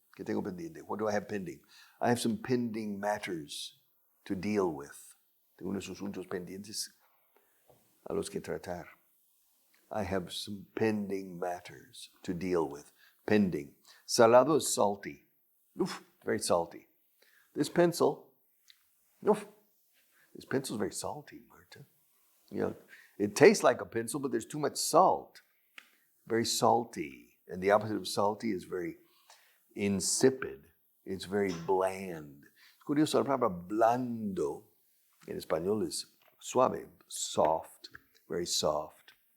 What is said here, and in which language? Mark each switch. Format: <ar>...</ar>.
<es>¿Qué tengo pendiente?</es> <en>What do I have pending? I have some pending matters to deal with.</en> <es>Tengo unos asuntos pendientes a los que tratar.</es> <en>I have some pending matters to deal with. Pending. Salado is salty. Oof, very salty. This pencil, oof, this pencil is very salty, Marta. You know, it tastes like a pencil, but there's too much salt. Very salty. And the opposite of salty is very insipid. It's very bland.</en> <es>Es curioso, la palabra blando en español es suave,</es> <en>soft, very soft.</en>